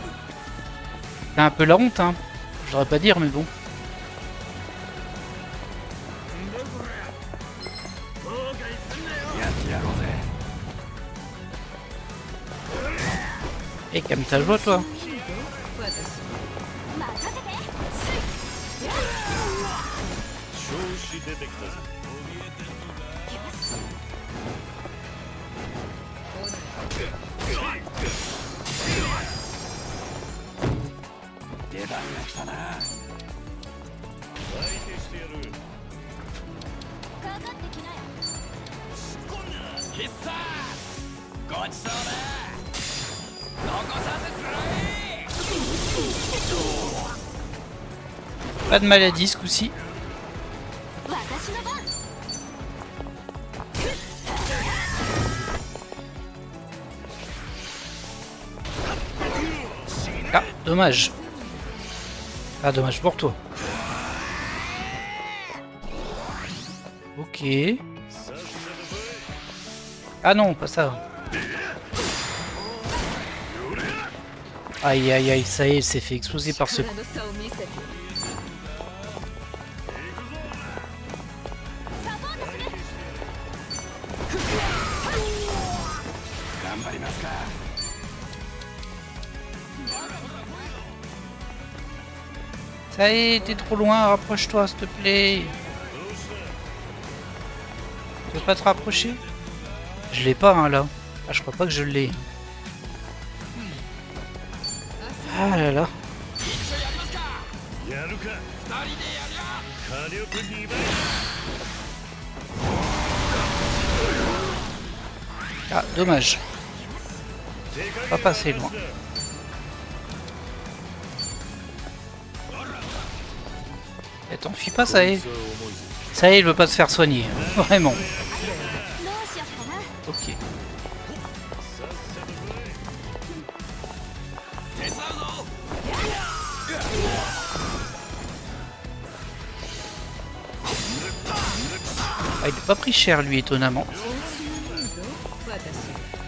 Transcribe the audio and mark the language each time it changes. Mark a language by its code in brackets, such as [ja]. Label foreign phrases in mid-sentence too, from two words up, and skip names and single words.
[fr] C'est un peu la honte, hein. Je devrais pas dire, mais bon. Et comme ta joie, toi. [ja] 調子出てきたぜ出番が来たな。相手してやる。かかってきなよ。必殺ごちそうだ。残さず食らえ。 [fr] Pas de maladie ce coup-ci. [ja] 私の番。 [fr] Ah, dommage. Ah, dommage pour toi. Ok. Ah non, pas ça. Aïe aïe aïe, ça y est, elle s'est fait exploser par ce coup. [ja] 力の差を見せて。サポートする。頑張りますか。 [fr] Ça y est, t'es trop loin, rapproche-toi s'il te plaît. Tu veux pas te rapprocher? Je l'ai pas hein, là. Ah, je crois pas que je l'ai. Ah là là. [ja] やるか。二人でやりゃ。火力2倍。 [fr] Ah, dommage. Pas passer loin. Et t'en fuis pas, ça y est. Ça y est, il veut pas se faire soigner. Vraiment. [ja] どうしよっかな。 [fr] Ok. Ah, il est pas pris cher lui, étonnamment. [ja] 私